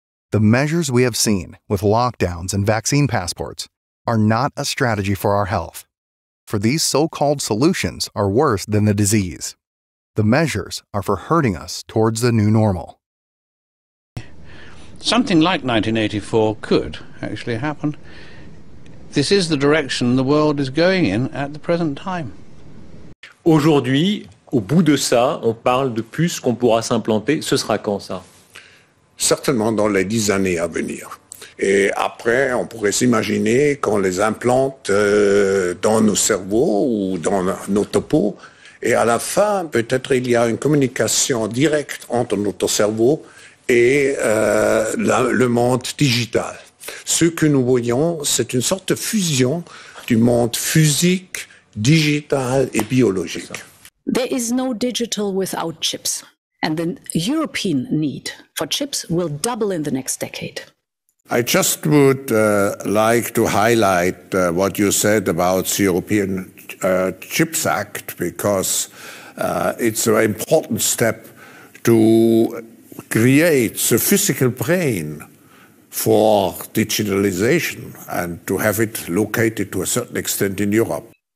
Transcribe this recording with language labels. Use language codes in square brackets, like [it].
[en] The measures we have seen with lockdowns and vaccine passports are not a strategy for our health, for these so-called solutions are worse than the disease. The measures are for hurting us towards the new normal. Something like 1984 could actually happen. This is the direction the world is going in at the present time. [fr] Aujourd'hui, au bout de ça, on parle de puces qu'on pourra s'implanter. Ce sera quand ça? Certainement dans les 10 années à venir. Et après, on pourrait s'imaginer qu'on les implante dans nos cerveaux ou dans notre peau. Et à la fin, peut-être il y a une communication directe entre notre cerveau et le monde digital. Ce que nous voyons, c'est une sorte de fusion du monde physique, digital et biologique. [en] There is no digital without chips, and the European need for chips will double in the next decade. I just would like to highlight what you said about the European Chips Act, because it's an important step to create the physical brain for digitalization and to have it located to a certain extent in Europe.